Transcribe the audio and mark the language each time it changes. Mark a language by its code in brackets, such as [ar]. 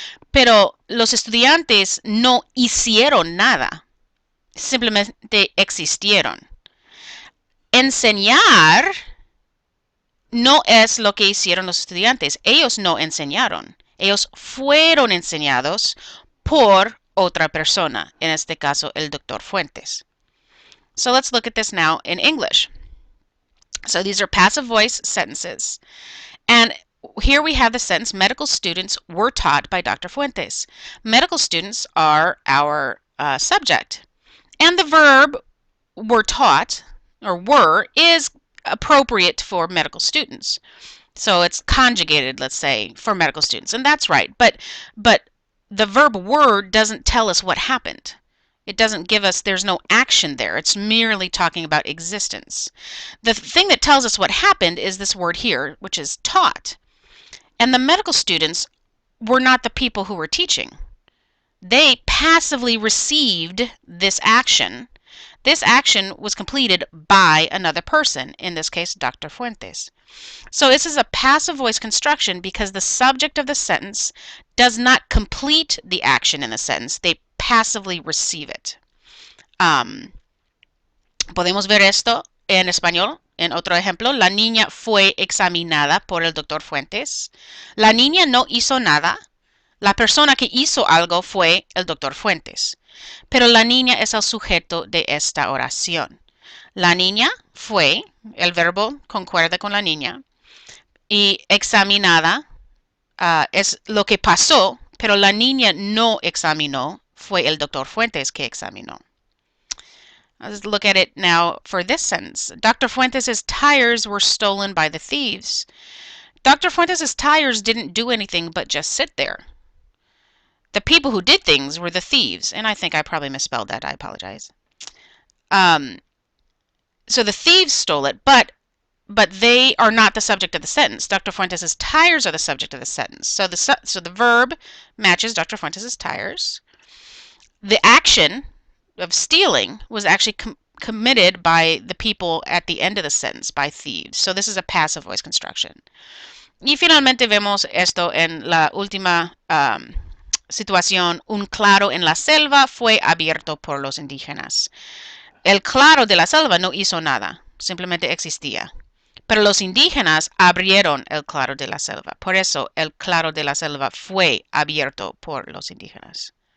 [es] Pero los estudiantes no hicieron nada, simplemente existieron. Enseñar no es lo que hicieron los estudiantes. Ellos no enseñaron. Ellos fueron enseñados por otra persona, en este caso el doctor Fuentes. [en] So let's look at this now in English. So these are passive voice sentences. And here we have the sentence, medical students were taught by Dr. Fuentes. Medical students are our subject. And the verb were taught, or were, is appropriate for medical students. So it's conjugated, let's say, for medical students. And that's right. But the verb were doesn't tell us what happened. It doesn't give us, there's no action there. It's merely talking about existence. The thing that tells us what happened is this word here, which is taught. And the medical students were not the people who were teaching. They passively received this action. This action was completed by another person, in this case, Dr. Fuentes. So this is a passive voice construction because the subject of the sentence does not complete the action in the sentence. They passively receive it. [es] Podemos ver esto en español. En otro ejemplo, la niña fue examinada por el doctor Fuentes. La niña no hizo nada. La persona que hizo algo fue el doctor Fuentes. Pero la niña es el sujeto de esta oración. La niña fue el verbo concuerda con la niña. Y examinada es lo que pasó, pero la niña no examinó. Fue el doctor Fuentes que examinó. [en] Let's look at it now for this sentence. Dr. Fuentes' tires were stolen by the thieves. Dr. Fuentes' tires didn't do anything but just sit there. The people who did things were the thieves. And I think I probably misspelled that. I apologize. So the thieves stole it, but they are not the subject of the sentence. Dr. Fuentes' tires are the subject of the sentence. So the verb matches Dr. Fuentes' tires. The action of stealing was actually committed by the people at the end of the sentence, by thieves. So this is a passive voice construction. [es] Y finalmente vemos esto en la última situación. Un claro en la selva fue abierto por los indígenas. El claro de la selva no hizo nada, simplemente existía. Pero los indígenas abrieron el claro de la selva. Por eso el claro de la selva fue abierto por los indígenas.